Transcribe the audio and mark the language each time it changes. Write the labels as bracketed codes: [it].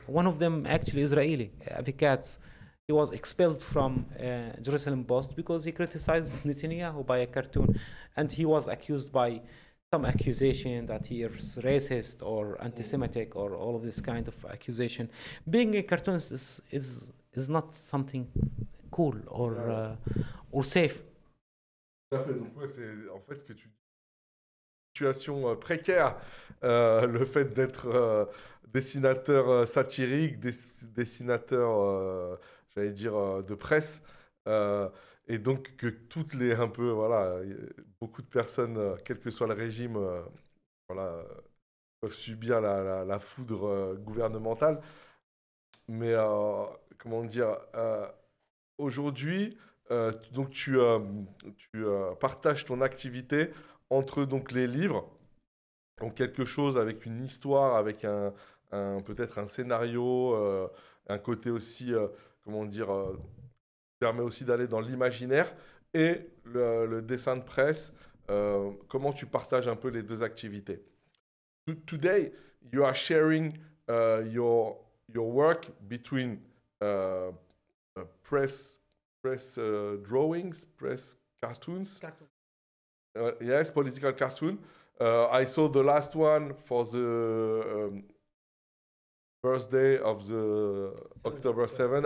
[en] One of them actually Israeli, Avec, he was expelled from Jerusalem Post because he criticized Netanyahu by a cartoon, and he was accused by some accusation that he is racist or anti-Semitic or all of this kind of accusation. Being a cartoonist is not something cool or safe. [fr] Tout à fait. Donc ouais, c'est en fait ce que tu dis. Situation précaire, le fait d'être dessinateur satirique, dessinateur, j'allais dire, de presse. Et donc que toutes les un peu voilà, beaucoup de personnes, quel que soit le régime, voilà, peuvent subir la foudre gouvernementale. Mais comment dire, aujourd'hui, donc tu partages ton activité entre donc les livres, donc quelque chose avec une histoire, avec peut-être un scénario, un côté aussi, comment dire, permet aussi d'aller dans l'imaginaire, et le dessin de presse. Comment tu partages un peu les deux activités? [en] Today, you are sharing your work between press drawings, press cartoons. Yes, political cartoon. I saw the last one for the birthday of the October 7.